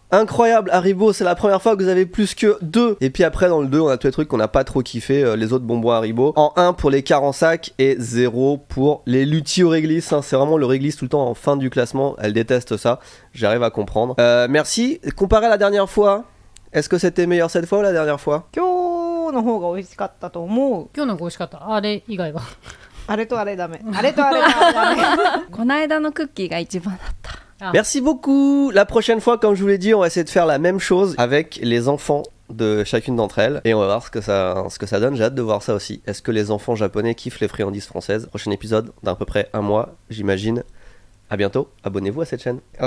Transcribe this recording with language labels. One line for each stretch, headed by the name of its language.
French: Incroyable, Haribo, c'est la première fois que vous avez plus que 2. Et puis après, dans le 2, on a tous les trucs qu'on n'a pas trop kiffé, les autres bonbons Haribo. En 1 pour les 40 sacs et 0 pour les lutis au réglisse. Hein. C'est vraiment le réglisse tout le temps en fin du classement. Elle déteste ça. J'arrive à comprendre. Merci. Comparé à la dernière fois, est-ce que c'était meilleur cette fois ou la dernière fois?
Japanese: 今日の方が美味しかったと思う。今日の美味しかった。あれ以外は。あれとあれダメ。あれとあれダメ。この間のクッキーが一番だった。
French: Merci beaucoup. La prochaine fois, comme je vous l'ai dit, on va essayer de faire la même chose avec les enfants de chacune d'entre elles et on va voir ce que ça donne. J'ai hâte de voir ça aussi. Est-ce que les enfants japonais kiffent les friandises françaises? Prochain épisode dans à peu près un mois, j'imagine. À bientôt. Abonnez-vous à cette chaîne.